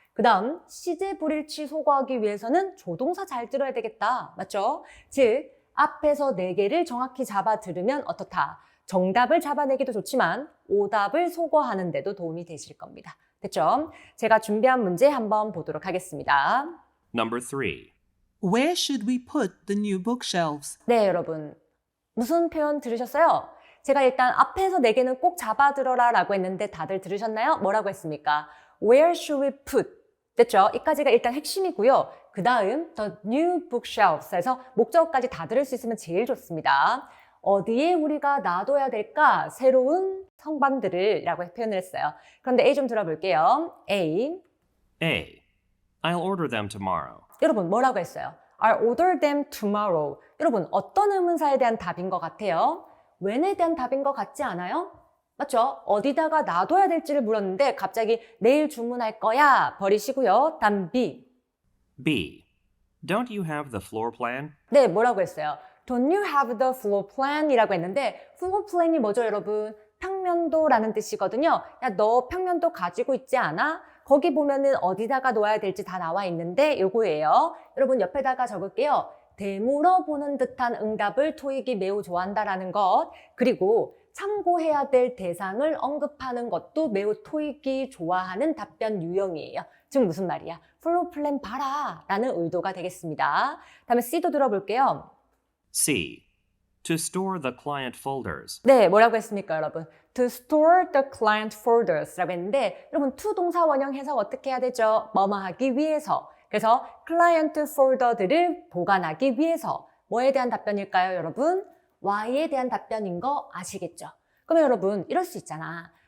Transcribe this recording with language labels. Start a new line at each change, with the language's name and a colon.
Korean: 그 다음 시제 불일치 소거하기 위해서는 조동사 잘 들어야 되겠다. 맞죠? 즉 앞에서 4개를 정확히 잡아 들으면 어떻다? 정답을 잡아내기도 좋지만 오답을 소거하는 데도 도움이 되실 겁니다. 됐죠? 제가 준비한 문제 한번 보도록 하겠습니다.
English: Number 3. Where should we put the new bookshelves?
Korean: 네, 여러분. 무슨 표현 들으셨어요? 제가 일단 앞에서 4개는 꼭 잡아들어라 라고 했는데 다들 들으셨나요? 뭐라고 했습니까?
English: Where should we put?
Korean: 됐죠? 이까지가 일단 핵심이고요. 그 다음
English: the new bookshelves
Korean: 에서 목적어까지 다 들을 수 있으면 제일 좋습니다. 어디에 우리가 놔둬야 될까? 새로운 성반들을 라고 표현을 했어요. 그런데 A 좀 들어볼게요.
English: A. A. I'll order them tomorrow.
Korean: 여러분 뭐라고 했어요?
English: I'll order them tomorrow.
Korean: 여러분 어떤 의문사에 대한 답인 것 같아요? when에 대한 답인 것 같지 않아요? 맞죠? 어디다가 놔둬야 될지를 물었는데 갑자기 내일 주문할 거야 버리시고요. 다음 B.
English: B. Don't you have the floor plan?
Korean: 네, 뭐라고 했어요?
English: Don't you have the floor plan?
Korean: 이라고 했는데 floor plan이 뭐죠, 여러분? 평면도라는 뜻이거든요. 야, 너 평면도 가지고 있지 않아? 거기 보면은 어디다가 놓아야 될지 다 나와 있는데 요거예요. 여러분 옆에다가 적을게요. 되물어보는 듯한 응답을 토익이 매우 좋아한다라는 것. 그리고 참고해야 될 대상을 언급하는 것도 매우 토익이 좋아하는 답변 유형이에요. 즉 무슨 말이야? 플로우 플랜 봐라 라는 의도가 되겠습니다. 다음에 C도 들어볼게요.
English: C. To store the client folders.
Korean: 네, 뭐라고 했습니까, 여러분?
English: To store the client folders
Korean: 라고 했는데 여러분 to 동사 원형 해석 어떻게 해야 되죠? 뭐뭐 하기 위해서. 그래서 클라이언트 폴더들을 보관하기 위해서 뭐에 대한 답변일까요, 여러분? why에 대한 답변인 거 아시겠죠? 그러면 여러분 이럴 수 있잖아.